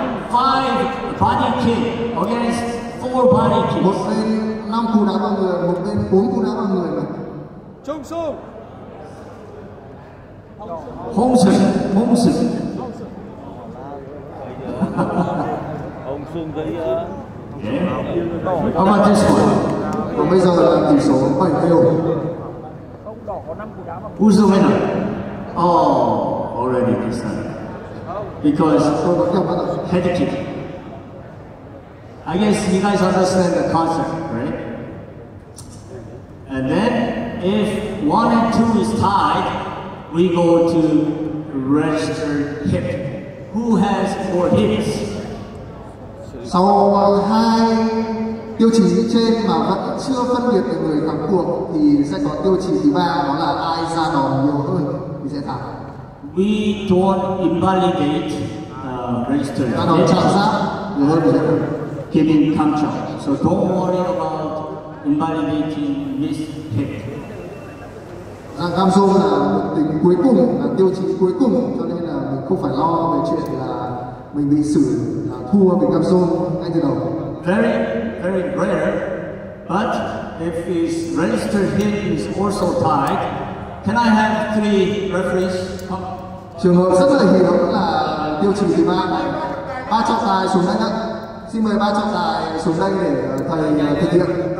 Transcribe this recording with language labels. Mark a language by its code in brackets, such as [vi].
[en] 5 body kick against 4 body kicks. [vi] Một bên 5 cú đá vào người, một bên 4 cú đá vào người mà. [ko] Trung Sung. Hong Sung. Ông Sung với [en] How about this one? [vi] Còn bây giờ là tỷ số 7 đều. [en] Who's the winner? Oh, already decided. Because [vi] Tôi vẫn nhầm rồi. [en] head kick. I guess you guys understand the concept, right? And then if 1 and 2 is tied, we go to registered hit. Who has more hits? [vi] Sau hai tiêu chí trên mà vẫn chưa phân biệt được người thắng cuộc thì sẽ có tiêu chí thứ ba, đó là ai ra đòn nhiều hơn thì sẽ thắng. [en] We don't invalidate registered [vi] Ra đòn chạm giáp nhiều hơn thì sẽ thắng. [en] giving control. So don't worry about invalidating this hit. [vi] Cam zone là tính cuối cùng, là tiêu chí cuối cùng, cho nên là mình không phải lo về chuyện là mình bị xử thua vì cam zone ngay từ đầu. [en] Very, very rare, but if his registered hit is also tied, can I have 3 referees come? [vi] Trường hợp rất là hiếm là tiêu chí thứ ba, 3 trọng tài xuống đây ạ. Xin mời 3 trọng tài xuống đây để thầy thực hiện.